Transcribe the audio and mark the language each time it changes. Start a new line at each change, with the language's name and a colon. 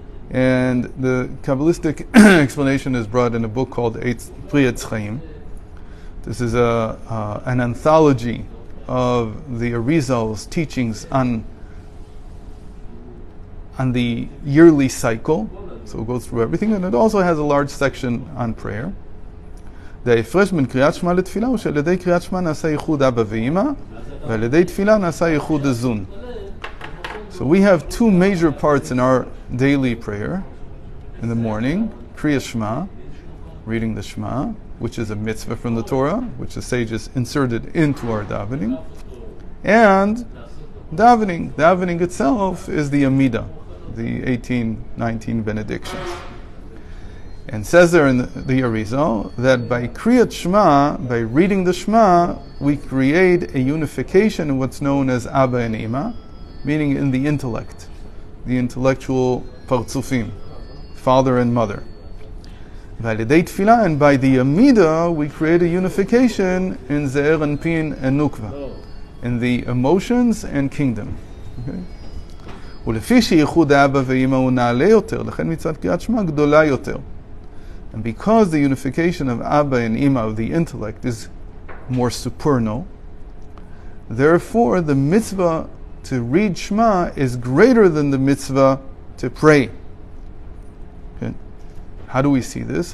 English: And the Kabbalistic explanation is brought in a book called Kriyas Chaim. This is an anthology of the Arizal's teachings on the yearly cycle. So it goes through everything, and it also has a large section on prayer.
Hebrew: The ההפרש בין קריאת שמע לתפילה הוא שעל ידי קריאת שמע נעשה ייחוד אבא ואמא, ועל ידי תפילה נעשה ייחוד הזון.
English: So we have 2 major parts in our daily prayer. In the morning, Kriyas Shema, reading the Shema, which is a mitzvah from the Torah, which the sages inserted into our davening. And davening. Davening itself is the Amidah, the 18-19 benedictions. And says there in the Arizal that by Kriyat Shema, by reading the Shema, we create a unification in what's known as Abba and Ima, meaning in the intellect, the intellectual partzufim, father and mother. Validate Tfilah, and by the Amidah, we create a unification in Ze'er and Pin and Nukva, in the emotions and kingdom. Okay?
Hebrew: ולפי שייחוד האבא ואמא הוא נעלה יותר, לכן מצוות קריאת שמע גדולה יותר.
English: And because the unification of Abba and Ima of the intellect is more supernal, therefore the mitzvah to read Shema is greater than the mitzvah to pray. Okay. How do we see this?